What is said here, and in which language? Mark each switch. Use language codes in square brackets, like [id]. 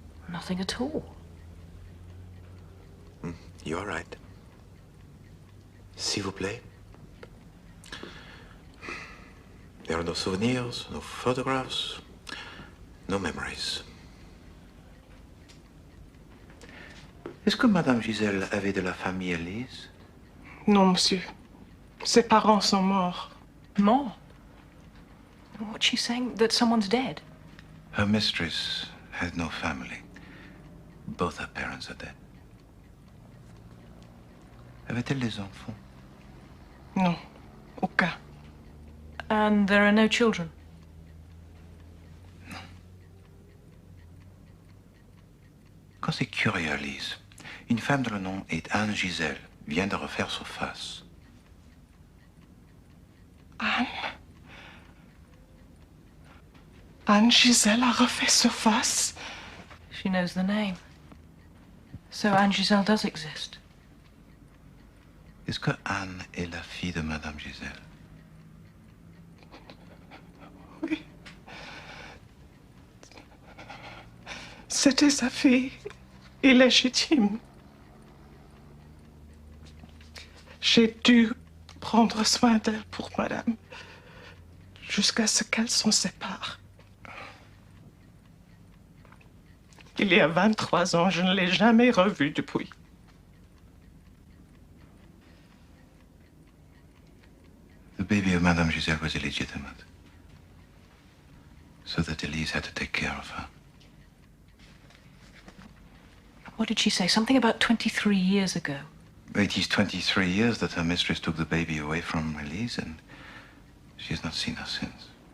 [en] Nothing at all. You are right. [fr] S'il vous plaît. [en] There are no souvenirs, no photographs, no memories. [fr] Est-ce que Madame Giselle avait de la famille, Elise? Non, monsieur. Ses parents sont morts. Morts? [en] What's she saying? That someone's dead? Her mistress had no family. Both her parents are dead. [fr] Avait-elle des enfants? Non, aucun. [en] And there are no children? [fr] Non. Quand c'est curieux, Lise, une femme dont le nom est Anne Giselle vient de refaire surface. Anne? Anne Giselle a refait surface? [en] She knows the name. So Anne Giselle does exist. [fr] Est-ce que Anne est la fille de Madame Giselle? Oui. C'était sa fille illégitime. J'ai dû prendre soin d'elle pour madame, jusqu'à ce qu'elle s'en sépare. Il y a 23 ans, je ne l'ai jamais revue depuis. [en] The baby of Madame Giselle was illegitimate, so that Elise had to take care of her. What did she say? Something about 23 years ago. It is 23 years that her mistress took the baby away from Elise, and she has not seen her since.